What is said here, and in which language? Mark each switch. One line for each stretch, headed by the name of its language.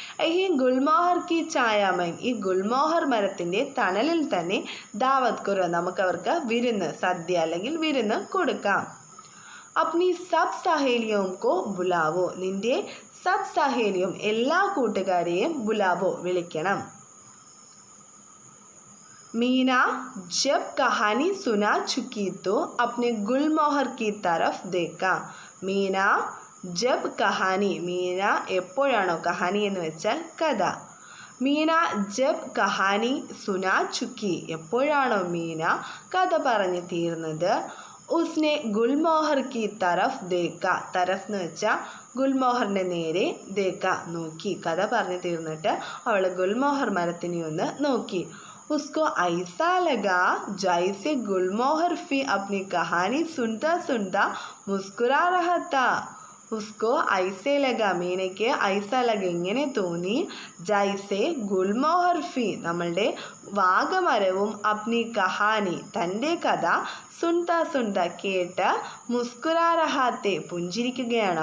Hindi: എഹി ഗുൽമോഹർ കി ചായ മേം
Malayalam: ഈ ഗുൽമോഹർ മരത്തിൻ്റെ തണലിൽ തന്നെ
Hindi: ദാവത് കരോ
Malayalam: നമുക്കവർക്ക് വിരുന്ന്, സദ്യ അല്ലെങ്കിൽ വിരുന്ന് കൊടുക്കാം.
Hindi: അപ്നി സബ് സഹേലിയോം കോ ബുലാവോ. നിൻ്റെ സബ് സഹേലിയും
Malayalam: എല്ലാ കൂട്ടുകാരെയും
Hindi: ബുലാവോ
Malayalam: വിളിക്കണം.
Hindi: मीना जब कहानी सुना चुकी तो अपने गुलमोहर की तरफ देखा. മീന ജബ് കഹാനി.
Malayalam: മീന എപ്പോഴാണോ, കഹാനി എന്ന് വെച്ചാൽ കഥ,
Hindi: മീന ജബ് കഹാനി സുനാ ചുക്കി.
Malayalam: എപ്പോഴാണോ മീന കഥ പറഞ്ഞു തീർന്നത്,
Hindi: ഉസ്നെ ഗുൽമോഹർ കി തരഫ് ദേക്ക.
Malayalam: തരഫ് എന്ന് വെച്ചാൽ ഗുൽമോഹറിൻ്റെ നേരെ ദേക്ക നോക്കി. കഥ പറഞ്ഞു തീർന്നിട്ട് അവൾ ഗുൽമോഹർ മരത്തിനെ ഒന്ന് നോക്കി.
Hindi: उसको ऐसा लगा जैसे गुलमोहर भी अपनी कहानी सुनता सुनता मुस्कुरा रहा था. उसको ऐसे लगा,
Malayalam: മീനയ്ക്ക്
Hindi: ഐസാ ലഗ
Malayalam: ഇങ്ങനെ തോന്നി,
Hindi: ജൈസെ ഗുൽമോഹർ ഫി
Malayalam: നമ്മളുടെ വാഗമരവും
Hindi: അപ്നി കഹാനി
Malayalam: തൻ്റെ കഥ
Hindi: സുൻത സുൻത
Malayalam: കേട്ട്
Hindi: മുസ്കുരാ രഹാത്തെ
Malayalam: പുഞ്ചിരിക്കുകയാണ്.